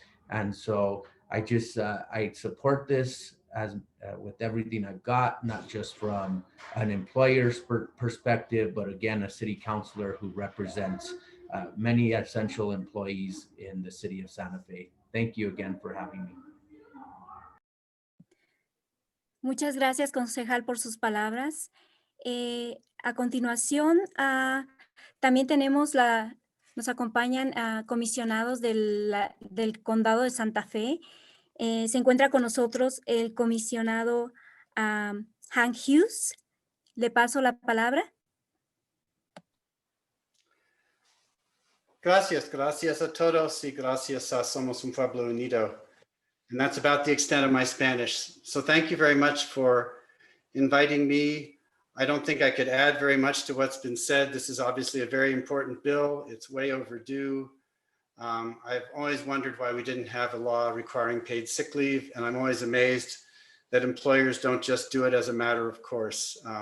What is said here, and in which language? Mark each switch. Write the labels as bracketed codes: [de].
[en] And so I just, I support this as with everything I've got, not just from an employer's perspective, but again, a city councilor who represents many essential employees in the city of Santa Fe. Thank you again for having me. [es] Muchas gracias, concejal, por sus palabras. A continuación, también tenemos nos acompañan comisionados del condado de Santa Fe. Se encuentra con nosotros el comisionado Hank Hughes. Le paso la palabra. Gracias a todos y gracias a Somos un Pueblo Unido. [en] And that's about the extent of my Spanish. So thank you very much for inviting me. I don't think I could add very much to what's been said. This is obviously a very important bill. It's way overdue. I've always wondered why we didn't have a law requiring paid sick leave, and I'm always amazed that employers don't just do it as a matter of course.